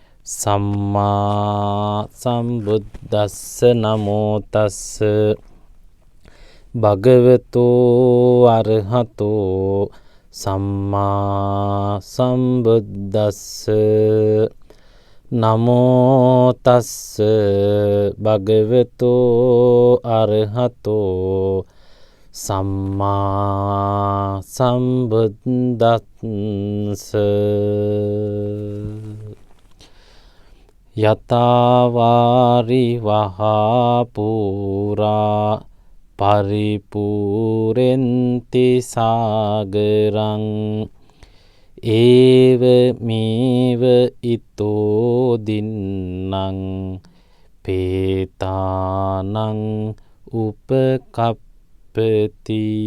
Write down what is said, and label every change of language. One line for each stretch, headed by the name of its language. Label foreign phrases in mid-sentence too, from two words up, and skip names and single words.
Pali: සම්මා සම්බුද්දස්ස නමෝ තස්ස භගවතෝ අරහතෝ සම්මා සම්බුද්දස්ස නමෝ තස්ස භගවතෝ අරහතෝ සම්මා සම්බුද්දස්ස යතාවාරි වහා පුරා පරිපූරෙන්ති සාගරං ඒව මේව ඉතෝ දින්නං පේතානං උපකප්පති